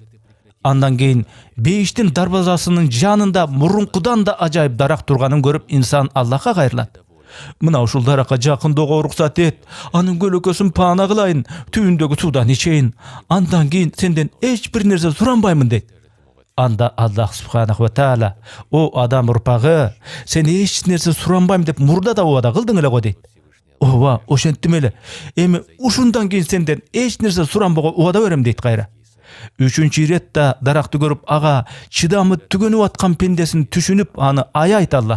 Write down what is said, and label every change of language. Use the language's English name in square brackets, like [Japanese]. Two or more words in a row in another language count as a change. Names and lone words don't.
[Kyrgyz] Андан кийин бейиштин дарбазасынын жанында мурункудан да ажайып дарак турганын көрүп, инсан Аллахка кайрылат. "Мына ушул даракка жакындоого уруксат эт, анын көлөкөсүн паана кылайын, түбүндөгү суудан ичейин. Андан кийин сенден эч бир нерсе суранбаймын" дейт. Анда Аллах [Arabic] سبحانه وتعالى: [Kyrgyz] "О адам урпагы, сен эч нерсе суранбайм деп мурда да убада кылдың эле го" дейт. "Ооба, ошентим эле. Эми ушундан кийин сенден эч нерсе суранбоого убада берем" дейт кайра. Үчүнчү иретте даракты көрүп, ага чыдамы түгөнүп аткан пендесин түшүнүп, аны аяйт Аллах.